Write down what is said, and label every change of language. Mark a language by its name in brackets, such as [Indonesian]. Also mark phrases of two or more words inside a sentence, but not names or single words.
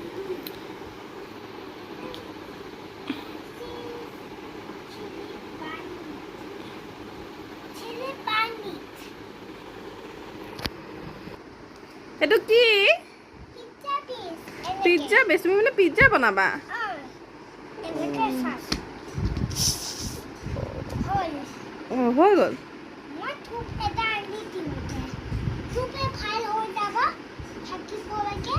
[English] Chili bunny. [Assamese] ইটো কি? [English] Pizza base. Pizza base. [Assamese] তুমি মানে pizza বনাবা? [English] এনেকে sauce. Hold. [Assamese] হৈ গ'ল। মই থুপ এটা আনি দিম এতিয়া। থুপে ভাল হৈ যাব থাকিব লাগে।